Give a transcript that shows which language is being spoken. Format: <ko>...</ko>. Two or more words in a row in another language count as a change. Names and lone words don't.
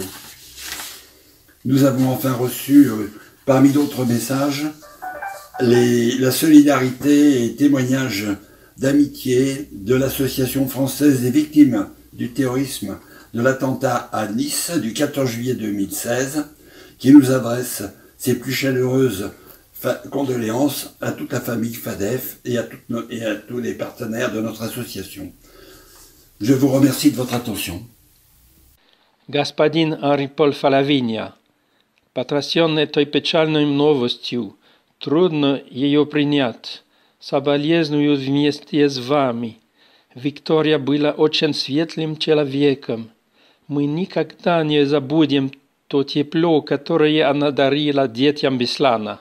<fr>Nous avons enfin reçu, parmi d'autres messages, la solidarité et témoignages d'amitié de l'Association française des victimes du terrorisme de l'attentat à Nice du 14 juillet 2016, qui nous adresse ses plus chaleureuses condoléances à toute la famille FADEF et à tous les partenaires de notre association. Je vous remercie de votre attention.</fr> <ru>Господин Henri Paul Falavinia, потрясенный той печальной новостью, трудно ее принять. Соболезную вместе с вами. Виктория была очень светлым человеком. Мы никогда не забудем то тепло, которое она дарила детям Беслана.</ru>